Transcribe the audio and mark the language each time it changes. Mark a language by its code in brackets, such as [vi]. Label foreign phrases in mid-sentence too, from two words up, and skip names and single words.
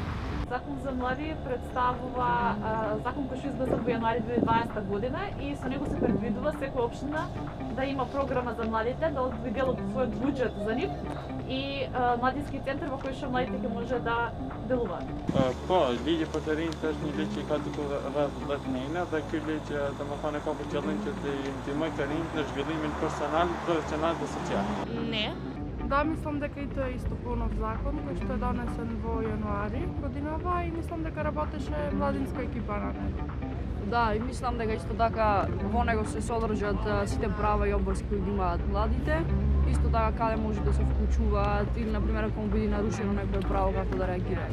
[mk] Закон за млади представува закон кој што изгласа во јануари 2020 година и со него се предвидува секоја општина да има програма за младите, да одвои дел од својот буџет за нив и младински центар во кој што младите ќе може да делуваат. [sq] Po, ligji për të rinjtë është një ligj që ka diku rreth 10 vite dhe ky ligj domethënë ka për qëllim që të ndihmojë të rinjtë në zhvillimin personal, profesional dhe social. [mk] Не. Да, мислам дека и тоа е исто понов закон кој што е донесен во јануари годинава и мислам дека работеше младинска екипа на него. Да, и мислам дека исто така во него се содржат сите права и обврски кои ги имаат младите. Исто така каде може да се вклучуваат или на пример ако му биде нарушено некое право како да реагираат.